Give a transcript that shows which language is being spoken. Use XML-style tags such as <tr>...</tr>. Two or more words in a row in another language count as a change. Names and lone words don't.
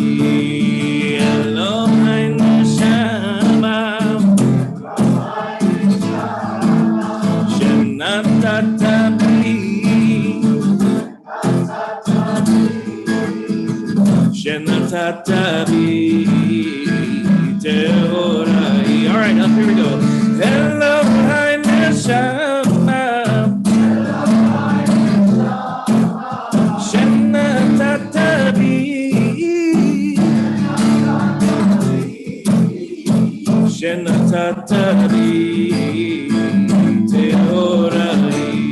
<he>אלהי נשמה שנתת בי שנתת בי טהורה היא.</he> <en>All right, up here we go.</en> <he>אלהי נשמה שנתת בי שנתת בי טהורה היא.</he>